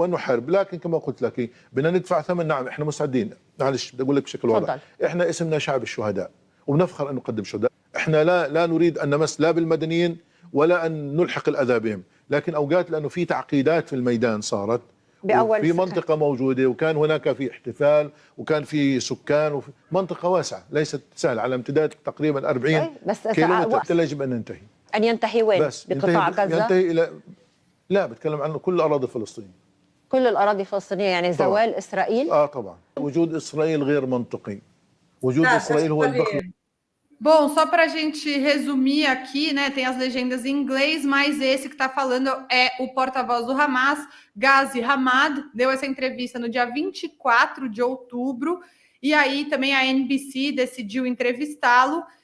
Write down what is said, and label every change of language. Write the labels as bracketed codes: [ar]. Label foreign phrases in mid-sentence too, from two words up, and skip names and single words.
[ar] ونحارب، لكن كما قلت لك بدنا ندفع ثمن. نعم احنا مستعدين، معلش بدي أقول لك بشكل واضح، احنا اسمنا شعب الشهداء وبنفخر أن نقدم شهداء، احنا لا نريد أن نمس لا بالمدنيين ولا أن نلحق الأذى بهم، لكن أوقات لأنه في تعقيدات في الميدان صارت في منطقة موجودة، وكان هناك في احتفال وكان في سكان وفي منطقة واسعة ليست سهلة على امتداد تقريبا 40 كيلومتر. يجب أن ننتهي. أن ينتهي وين؟ بس بقطاع غزة؟ ينتهي إلى لا بتكلم عنه كل الأراضي الفلسطينية. كل الأراضي الفلسطينية يعني زوال طبعا. إسرائيل؟ طبعا. وجود إسرائيل غير منطقي. وجود إسرائيل هو البخل. [pt] Bom, só para a gente resumir aqui, né? Tem as legendas em inglês, mas esse que está falando é o porta-voz do Hamas, Ghazi Hamad, deu essa entrevista no dia 24 de outubro, e aí também a NBC decidiu entrevistá-lo.